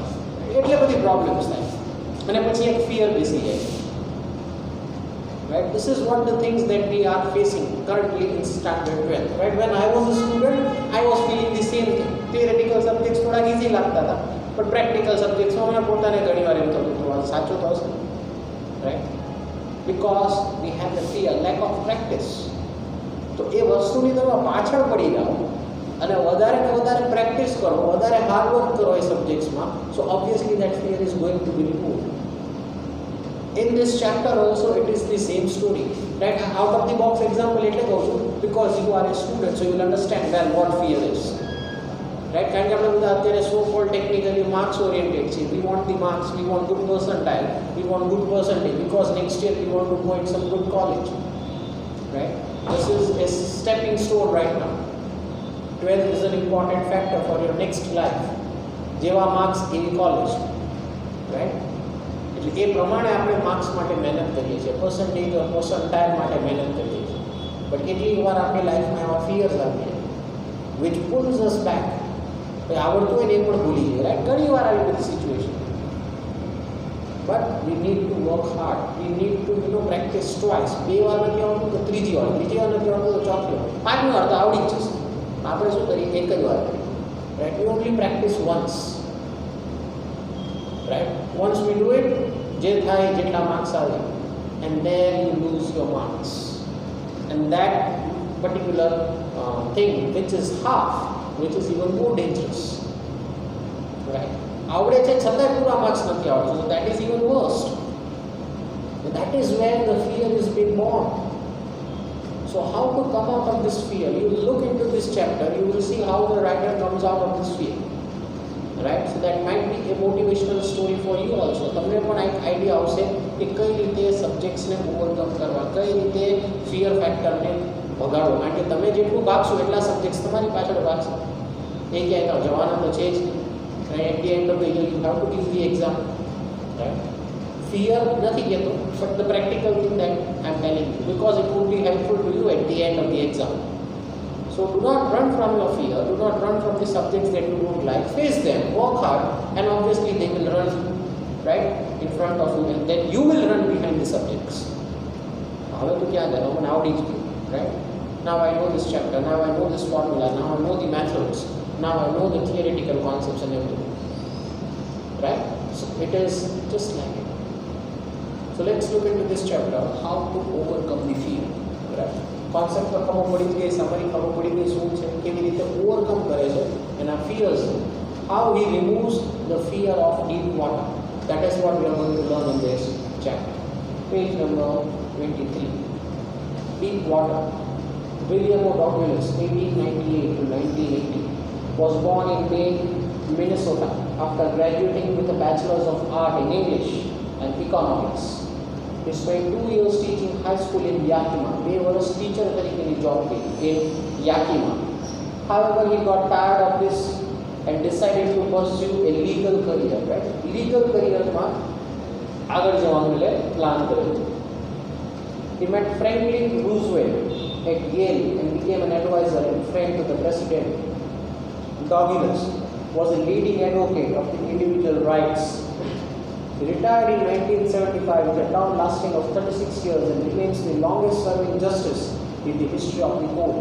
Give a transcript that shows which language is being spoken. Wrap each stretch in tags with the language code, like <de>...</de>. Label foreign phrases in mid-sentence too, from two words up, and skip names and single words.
<gu>એટલે બધી પ્રોબ્લેમ્સ થાય અને પછી એક ફિયર બેસી જાય.</gu> <en>Right? This is what the things that we are facing currently in standard 12. Right? When I was a student, I was feeling the same thing. Theoretical subjects</en> <gu>થોડા easy લાગતા હતા,</gu> <en>but practical subjects</en> <gu>મને પોતાને ઘણીવાર એમ થતું હતું આ સાચું તો હશે.</gu> <en>Right? Because we have the fear, lack of practice.</en> <gu>તો એ વસ્તુની તમે પાછળ પડી જાઓ અને વધારે ને વધારે પ્રેક્ટિસ કરો, વધારે</gu> <en>hard work</en> <gu>કરો એ સબ્જેક્ટ્સમાં,</gu> <en>so obviously that fear is going to be removed. In this chapter also it is the same story, right? Out of the box example</en> <gu>એટલે કહું છું</gu> <en>because you are a student, so you will understand well what fear is, right?</en> <gu>કારણ કે આપણે બધા અત્યારે</gu> <en>so called technically marks oriented</en> <gu>છે.</gu> <en>We want the marks, we want good percentile, we want good percentage because next year we want to go in some good college, right? This is a stepping stone right now. 12 is an important factor for your next life.</en> <gu>જેવા marks એવી college, right? એટલે એ પ્રમાણે આપણે માર્ક્સ માટે મહેનત કરીએ છીએ,</gu> <en>percentage or percentile</en> <gu>માટે મહેનત કરીએ છીએ, બટ કેટલીક વાર આપણી લાઈફમાં એવા ફિયર્સ આવે છે</gu> <en>which pulls us back.</en> <gu>આવડતું હોય ને એ પણ ભૂલી જાય, રાઈટ? ઘણી વાર આવી બધી સિચ્યુએશન.</gu> <en>But we need to work hard, we need to practice twice.</en> <gu>2 વાર નથી આવડતું તો ત્રીજી વાર નથી આવડતું તો ચોથી વાર, 5મી વાર તો આવડી જ જશે. આપણે શું કરીએ? એક જ વાર કરીએ, રાઈટ?</gu> <en>we only practice once, right? Once we do it,</en> <gu>જે થાય જેટલા માર્ક્સ આવે,</gu> <en>and then you lose your marks, and that particular thing which is half, which is even more dangerous, right?</en> <gu>આવડે છે છતાંય પૂરા માર્ક્સ નથી આવડતું,</gu> <en>so that is even worse. And that is where the fear is being born. So how to come out of this fear? You will look into this chapter, you will see how the writer comes out of this fear. Right? So that might be a motivational story for you also.</en> <gu>તમને પણ એક આઈડિયા આવશે કે કઈ રીતે સબ્જેક્ટ્સને ઓવરકમ કરવા, કઈ રીતે ફિયર ફેક્ટરને ભગાડવો. કારણ કે તમે જેટલું ભાગશો એટલા સબ્જેક્ટ્સ તમારી પાછળ ભાગશે. એ ક્યાંય જવાના તો છે જ.</gu> <en>At the end of the year you have to give the exam. રાઈટ?</en> <gu>ફિયર નથી કહેતો,</gu> <en>But the practical thing that I am telling you, because it would be helpful to you at the end of the exam. So do not run from your fear, do not run from the subjects that you don't like. Face them, work hard, and obviously they will run right in front of you, and then you will run behind the subjects.</en> <gu>હવે તો ક્યાં ગયા? મને આવડી જ ગયું,</gu> <en>right? Now I know this chapter, now I know this formula, now I know the methods, now I know the theoretical concepts and everything, right? So it is just like it. So let's look into this chapter, how to overcome the fear, right?</en> <gu>કોન્સેપ્ટ તો ખબર પડી જ ગઈ, સમરી ખબર પડી ગઈ શું છે, કેવી રીતે ઓવરકમ કરે છે એના ફિયર્સ,</gu> <en>how he removes the fear of deep water. That is what we are going to learn in this chapter. Page number 23. Deep water. William O'Douglas, 1898 to 1980, was born in Maine, Minnesota, after graduating with a Bachelor's of Art in English and Economics. He spent 2 years teaching high school in Yakima.</en> <gu>2 વર્ષ ટીચર તરીકેની જોબ કરી in Yakima.</gu> <en>However, he got tired of this and decided to pursue a legal career. Right? Legal career</en> <gu>માં આગળ જવાનું એટલે પ્લાન કર્યો.</gu> <en>He met Franklin Roosevelt at Yale and became an advisor and friend to the president. Douglas was a leading advocate of the individual rights. He retired in 1975 with a term lasting of 36 years and remains the longest serving justice in the history of the court.</en>